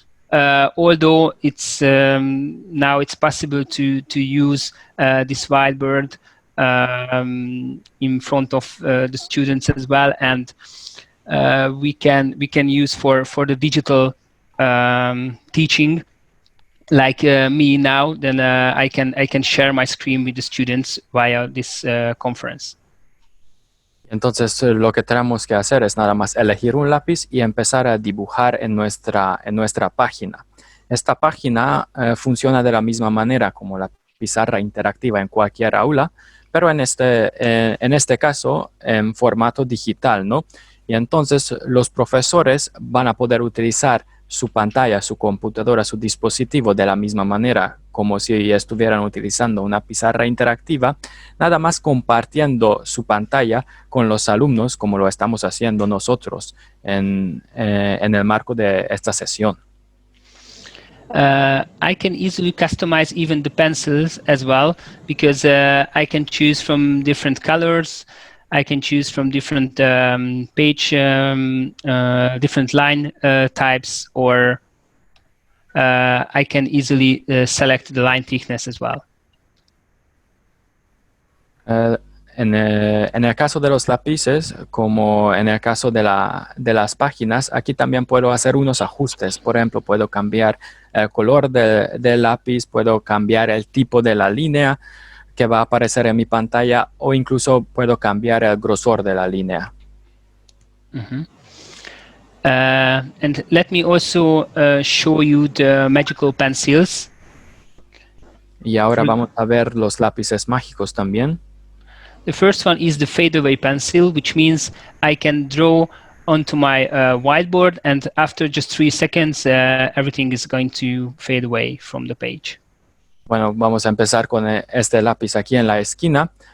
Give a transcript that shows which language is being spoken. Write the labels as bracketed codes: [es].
[en] Although it's now it's possible to use this whiteboard in front of the students as well, and we can use for the digital teaching, like me now. Then I can share my screen with the students via this conference. [es] Entonces lo que tenemos que hacer es nada más elegir un lápiz y empezar a dibujar en nuestra página. Esta página funciona de la misma manera como la pizarra interactiva en cualquier aula, pero en este caso en formato digital, ¿no? Y entonces los profesores van a poder utilizar su pantalla, su computadora, su dispositivo de la misma manera como si estuvieran utilizando una pizarra interactiva, nada más compartiendo su pantalla con los alumnos como lo estamos haciendo nosotros en el marco de esta sesión. [en] I can easily customize even the pencils as well, because I can choose from different colors. I can choose from different page, different line types, or I can easily select the line thickness as well. [es] En el caso de los lápices, como en el caso de las páginas, aquí también puedo hacer unos ajustes. Por ejemplo, puedo cambiar el color del lápiz, puedo cambiar el tipo de la línea que va a aparecer en mi pantalla, o incluso puedo cambiar el grosor de la línea. Mm-hmm. [en] And let me also show you the magical pencils. [es] Y ahora vamos a ver los lápices mágicos también. [en] The first one is the fadeaway pencil, which means I can draw onto my whiteboard, and after just 3 seconds, everything is going to fade away from the page. [es] Bueno, vamos a empezar con este lápiz aquí en la esquina.